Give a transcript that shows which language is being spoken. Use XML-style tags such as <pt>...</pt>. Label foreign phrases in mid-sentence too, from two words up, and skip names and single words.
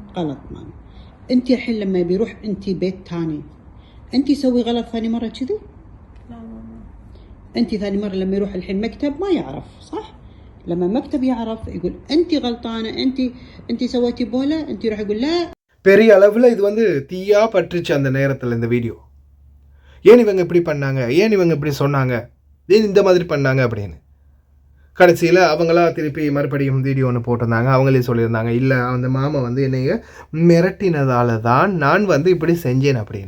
<ar>غلط ماما. أنت الحين لما بيروح أنت بيت تاني أنت سوي غلط ثاني مرة كذي؟ لا ماما. أنت ثاني مرة لما يروح الحين مكتب ما يعرف صح؟ لما مكتب يعرف يقول أنت غلطانة، أنت سويتي بولا، أنت يروح يقول لا.</ar> <ta>பெரிய அளவில் இது வந்து தீயா பற்றுச்சு அந்த நேரத்தில் இந்த வீடியோ. ஏன் இவங்க இப்படி பண்ணாங்க, ஏன் இவங்க இப்படி சொன்னாங்க, ஏன் இந்த மாதிரி பண்ணாங்க அப்படின்னு. கடைசியில் அவங்களா திருப்பி மறுபடியும் வீடியோ ஒன்று போட்டிருந்தாங்க. அவங்களே சொல்லியிருந்தாங்க, இல்லை அந்த மாமா வந்து என்னைய மிரட்டினதால தான் நான் வந்து இப்படி செஞ்சேன் அப்படின்னு.</ta>